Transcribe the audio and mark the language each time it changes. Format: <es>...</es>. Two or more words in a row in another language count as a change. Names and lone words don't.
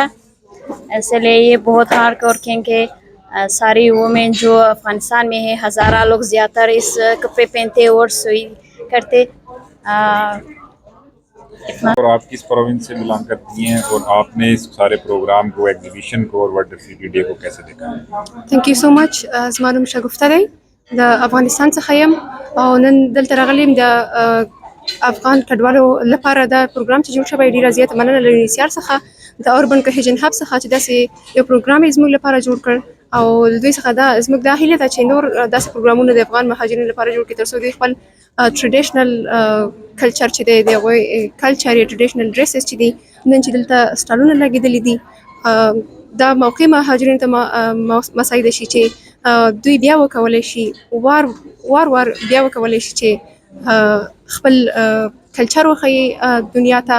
<ur>اس لیے یہ بہت</ur> <en>hard working</en> <ur>ہے. ساری وومن جو افغانستان میں ہے، ہزارہ لوگ زیادہ تر اس کپڑے پہنتے اور سوئی کرتے. اور آپ کس پروونس سے بلانگ کرتی ہیں اور آپ نے اس سارے پروگرام کو، ایگزیبیشن کو اور ورلڈ ریفیوجی ډے کو کیسے دیکھا؟</ur> <en>thank you so much.</en> <ps>زما نوم شګفته دی، د افغانستان څخه یم او نن دلته راغلی یم د افغان کډوالو لپاره دا پروګرام چې جوړ شوی ډېره زیاته مننه له UNHCR څخه، د اربن کوهیژن هب څخه چې داسې یو پروګرام یې زموږ لپاره جوړ کړ او د دوی څخه دا زموږ دا هیله ده چې نور داسې پروګرامونه د افغان مهاجرینو لپاره جوړ کړي تر څو دوی خپل</ps> <en>traditional culture</en> <ps>چې دی د هغوی کلچر یا</ps> <en>traditional dresses</en> <ps>چې دي نن چې دلته سټالونه لګېدلي دي دا موقع مهاجرینو ته مساعده شي چې دوی بیا وکولی شي وار بیا وکولی شي چې خپل کلچر وښیي دنیا ته.</ps>